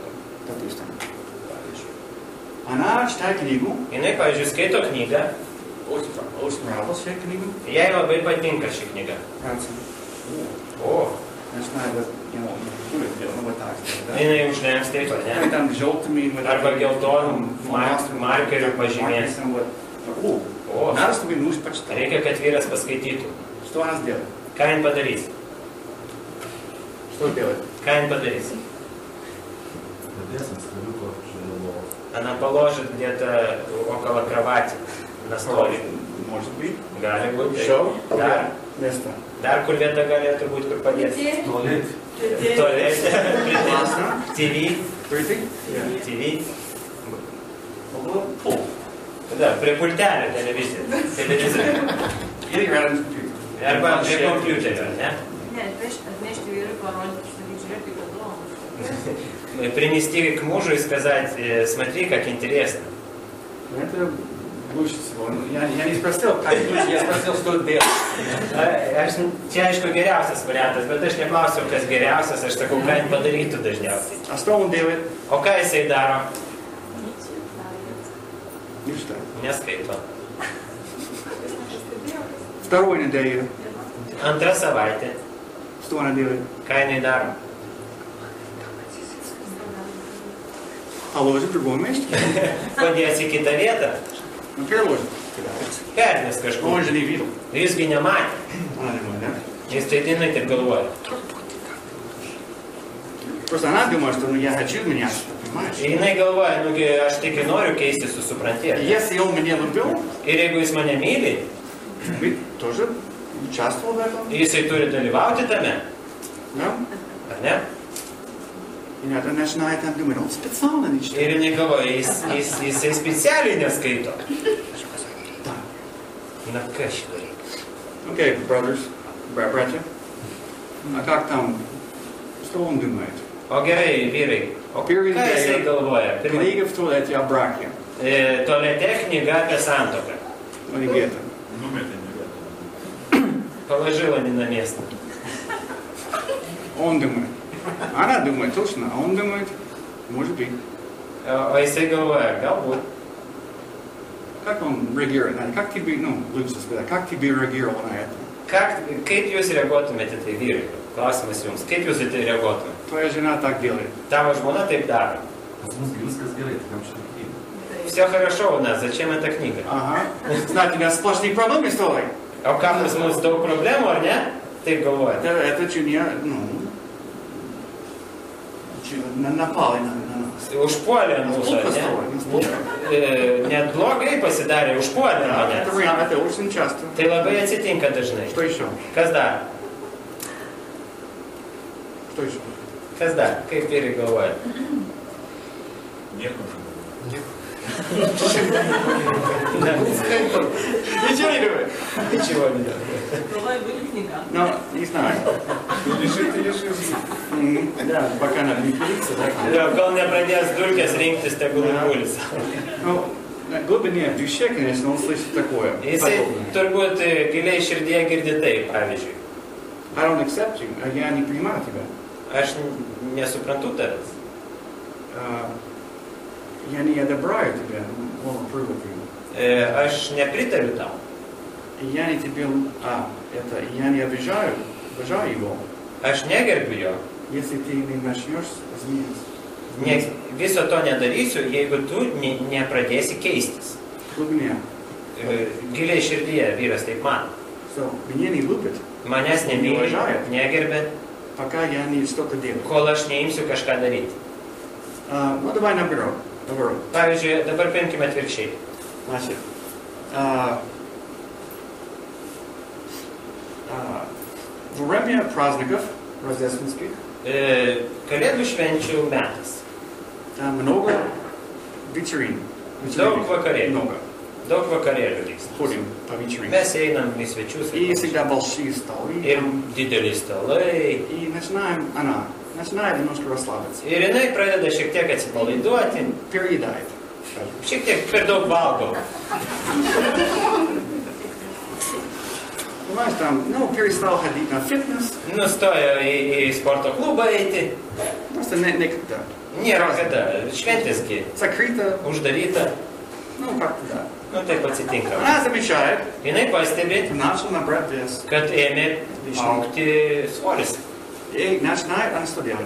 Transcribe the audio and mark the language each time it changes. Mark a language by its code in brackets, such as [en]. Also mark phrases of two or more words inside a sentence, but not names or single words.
[ru] Допустим. Она читает книгу. [lt] Jinai, pavyzdžiui, skaito knygą. [ru] Очень нравилась ей книга. [lt] Jai labai patinka ši knyga. O. [ru] Начинает вот так. [lt] Jinai užlenks taip, ne? [ru] Там желтыми. [lt] Arba geltonų markerių pažymės. O. [ru] Надо, чтобы муж почитал. [lt] Reikia, kad vyras paskaitytų. [ru] Что она сделает? [lt] Ką jin padarys? [ru] Что делает? [lt] Ką jin padarys? [ru] Она положит где-то около кровати на столик. Может быть. [lt] Gali būti. [ru] Еще? [lt] Dar. [ru] Место. [lt] Dar kur vieta galėtų būti, kur padėti? Tualete. TV. TV. Da, prie pultelio televizorių. Arba prie kompiuterio, ne? Ne, atnešti vyrui parodyti, žiūrėk, kaip įdomu. [ru] Принести к мужу и сказать, смотри, как интересно. Это лучше всего. Я не спросил, как лучше, я спросил, что делать. [lt] Čia, aišku, geriausias variantas, bet aš neklausiu, kas geriausias, aš sakau, ką jin padarytų dažniausiai. [ru] А что он делает? [lt] O ką jisai daro? [ru] Не читает. [lt] Neskaito. [ru] Второй неделю. [lt] Antra savaitė. [ru] Что она делает? [lt] Ką jinai daro? [ru] Положит в другом месте. [lt] Padės į kitą vietą. [ru] Ну, переложит. [lt] Pernes kažkur. [ru] Он же не видел. [lt] Jūsgi nematė. [ru] Она не может, да? [lt] Jis tai jinai taip galvoja. [ru] Просто она думает, что я хочу меняться, понимаешь? [lt] Jinai galvoja, nugi aš tik noriu keistis, tu supranti. [ru] Если он меня любил, [lt] Ir jeigu jis mane myli, [ru] вы тоже участвовал в этом. [lt] jisai turi dalyvauti tame, [ru] Да? [lt] ar ne? [ru] И она начинает там думать, он специально не читает. [lt] Ir jinai galvoja, jisai specialiai neskaito. [ru] Да. [lt] Na ką šį dalyką? [ru] Окей, brothers, братья. А как там, что он думает? [lt] O gerai, vyrai, o ką jisai galvoja? [ru] Книга в туалете о браке. Tualete knyga apie santuoką. Ну, не где-то. Положила не на место. Он думает. Она думает, точно. А он думает, может быть. [lt] O jisai galvoja, galbūt. [ru] Как он реагирует на это? Как тебе, ну, лучше сказать, как тебе реагировал на это? [lt] Kaip jūs reaguotumėte tai vyrai? Klausimas jums. Kaip jūs į tai reaguotumėte? [ru] Твоя жена так делает. [lt] Tavo žmona taip daro. [ru] Все хорошо у нас, зачем эта книга? Ага. Знаете, у нас сплошные проблемы с тобой. [lt] O kam pas mus daug problemų, ar ne? Taip galvoja. [ru] Это чуть ну, напали на нас. [lt] Užpuolė mūsų, ne? Net blogai pasidarė, užpuolė mane. [ru] Это очень часто. [lt] Tai labai atsitinka dažnai. [ru] Что еще? [lt] Kas dar? [ru] Что еще? [lt] Kas dar? Kaip vyrai galvoja? [ru] Ничего не думает. Ничего не делает. Бывает, будет книга. Ну, не знаю. Да, пока надо не пилиться, да? [lt] Gal nepradės dulkės rinktis, tegul gulis. [ru] Ну, на глубине в душе, конечно, он слышит такое. [lt] Jisai turbūt giliai širdie girdi taip, pavyzdžiui. [en] I don't accept you. [ru] Я не принимаю тебя. [lt] Aš nesuprantu tavęs. [ru] Я не одобряю тебя. [en] Won't approve of you. [lt] Aš nepritariu tau. [ru] Я не тебе... это... Я не обижаю его. [lt] Aš negerbiu jo. [ru] Если ты не начнешь измениться. [lt] Viso to nedarysiu, jeigu tu nepradėsi keistis. [ru] Глубине. [lt] Giliai širdyje vyras taip man. [ru] So, меня не любит. [lt] Manęs nemyli, negerbė, [ru] пока я не что-то делаю. [lt] Kol aš neimsiu kažką daryti. [ru] Ну, давай наоборот. [lt] Pavyzdžiui, dabar paimkime atvirkščiai. [ru] Значит, во время праздников рождественских [lt] Kalėdų švenčių metas. [ru] там много вечерин. [lt] Daug vakarėlių. [ru] Много. [lt] Daug vakarėlių vyksta. [ru] Ходим по вечеринам. [lt] Mes einam į svečius. [ru] И всегда большие столы. [lt] Ir dideli stalai. [ru] И начинает немножко расслабиться. [lt] Ir jinai pradeda šiek tiek atsipalaiduoti. [ru] Переедает. [lt] Šiek tiek per daug valgo. [ru] Понимаешь, там, перестал ходить на фитнес. [lt] Nustojo į sporto klubą eiti. [ru] Просто некогда. [lt] Nėra kada. Šventėski. [ru] Закрыто. [lt] Uždaryta. [ru] Как-то да. [lt] Nu, taip atsitinka. [ru] Она замечает. [lt] Jinai pastebi, [ru] Начал набрать вес. [lt] kad ėmė išaugti svoris. [ru] И начинает она что делать?